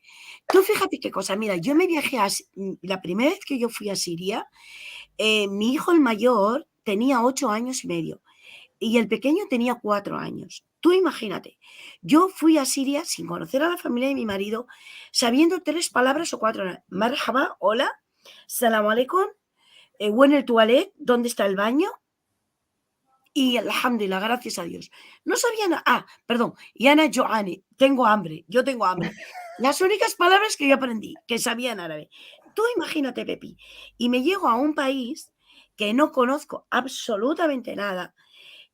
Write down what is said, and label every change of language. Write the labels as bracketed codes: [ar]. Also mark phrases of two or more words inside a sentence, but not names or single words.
[es] Tú fíjate qué cosa, mira, yo me viajé la primera vez que yo fui a Siria, mi hijo el mayor tenía 8 años y medio y el pequeño tenía 4 años. Tú imagínate, yo fui a Siria sin conocer a la familia de mi marido, sabiendo 3 palabras o 4. [ar] مرحبا, hola, سلام عليكم, [es] ¿en el toilet? ¿Dónde está el baño? Y alhamdulillah, gracias a Dios. No sabía nada. Perdón. [ar] أنا جوعانة, [es] tengo hambre. Yo tengo hambre. Las únicas palabras que yo aprendí, que sabía en árabe. Tú imagínate, Pepi. Y me llego a un país que no conozco absolutamente nada.